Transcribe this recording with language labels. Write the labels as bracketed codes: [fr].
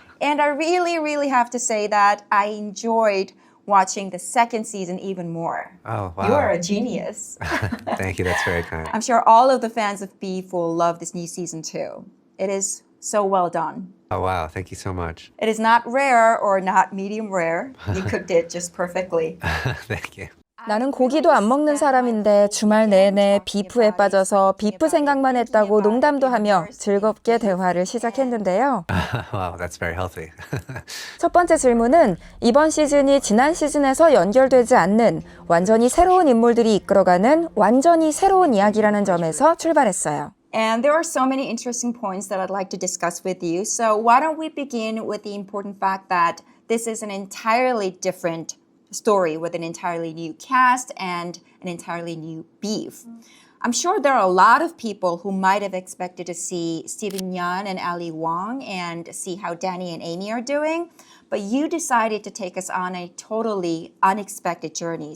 [en] And I really have to say that I enjoyed watching the second season even more. Oh, wow. You are a genius. Thank you, that's very kind. I'm sure all of the fans of Beef will love this new season too. It is so well done. Oh, wow, thank you so much. It is not rare or not medium rare. You cooked it just perfectly. Thank you. [ko] 나는 고기도 안 먹는 사람인데 주말 내내 비프에 빠져서 비프 생각만 했다고 농담도 하며 즐겁게 대화를 시작했는데요. [en] Wow, that's very healthy. [ko] 첫 번째 질문은 이번 시즌이 지난 시즌에서 연결되지 않는 완전히 새로운 인물들이 이끌어가는 완전히 새로운 이야기라는 점에서 출발했어요. [en] And there are so many interesting points that I'd like to discuss with you. So why don't we begin with the important fact that this is an entirely different story with an entirely new cast and an entirely new beef. I'm sure there are a lot of people who might have expected to see Steven Yeun and Ali Wong and see how Danny and Amy are doing, but you decided to take us on a totally unexpected journey.